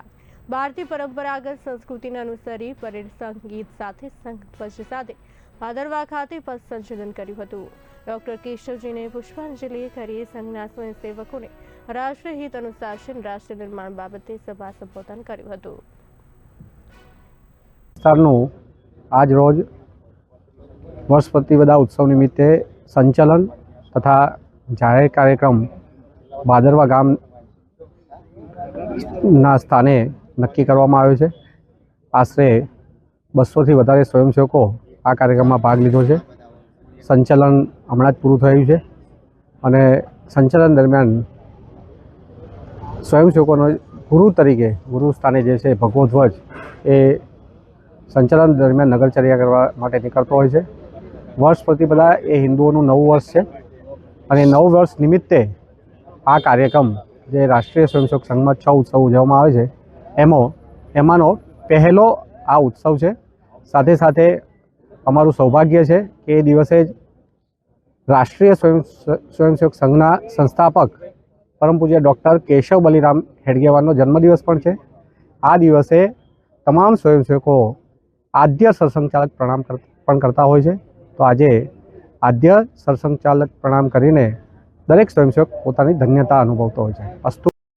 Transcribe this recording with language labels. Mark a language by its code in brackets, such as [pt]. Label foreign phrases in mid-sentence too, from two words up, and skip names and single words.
[gu] ભારતીય પરંપરાગત સંસ્કૃતિને અનુસરી પરેડ સંગીત સાથે સંઘ ધ્વજ સાથે ભાદરવા ખાતે પથ સંચલન કર્યું હતું। ડોક્ટર કેશવજીને પુષ્પાંજલિ કરી સંઘના સ્વયંસેવકોને રાષ્ટ્રીય હિત અનુશાસન રાષ્ટ્ર નિર્માણ બાબતે સભા સંબોધન કર્યું હતું। આજ રોજ વર્ષ પ્રતિપદા ઉત્સવ નિમિત્તે સંચલન તથા જાહેર કાર્યક્રમ ભાદરવા ગામના સ્થાને નક્કી કરવામાં આવ્યો છે। આશરે 200 થી વધારે સ્વયંસેવકો આ કાર્યક્રમ માં ભાગ લીધો છે। સંચલન હમણાં જ પૂરું થયું છે અને સંચલન દરમિયાન સ્વયંસેવકોનો ગુરુ તરીકે ગુરુ સ્થાને જે છે ભગવો ધ્વજ એ સંચલન દરમિયાન નગરચર્યા કરવા માટે નીકળતો હોય છે। વર્ષ પ્રતિપદા એ હિંદુઓનું નવું વર્ષ છે અને નવ વર્ષ નિમિત્તે આ કાર્યક્રમ જે રાષ્ટ્રીય સ્વયંસેવક સંઘમાં 6 ઉત્સવ ઉજવવામાં આવે છે એમાનો પહેલો આ ઉત્સવ છે। સાથે સાથે અમારું સૌભાગ્ય છે કે એ દિવસે રાષ્ટ્રીય સ્વયંસેવક સંઘના સંસ્થાપક પરમ પૂજ્ય ડૉક્ટર કેશવ બલિરામ હેડગેવારનો જન્મદિવસ પણ છે। આ દિવસે તમામ સ્વયંસેવકો આદ્ય સરસંઘચાલક પ્રણામ પણ કરતા હોય છે। તો આજે આદ્ય સરસંઘચાલક પ્રણામ કરીને દરેક સ્વયંસેવક પોતાની ધન્યતા અનુભવતો હોય છે। अस्तु।